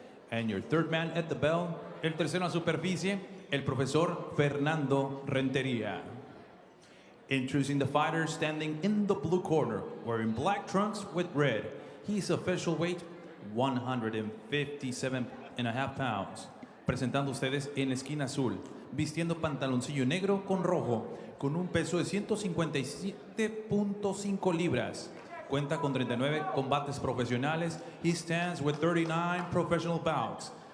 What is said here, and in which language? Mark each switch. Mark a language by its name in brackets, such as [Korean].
[English] And your 3rd man at the bell, [Spanish] el tercero a superficie, el profesor Fernando Rentería. [English] Introducing the fighter standing in the blue corner, wearing black trunks with red. He's official weight 157.5 pounds. [Spanish] Presentando ustedes en la esquina azul, vistiendo pantaloncillo negro con rojo, con un peso de 157.5 libras. Cuenta con 39 combates profesionales. [English] He stands with 39 professional bouts.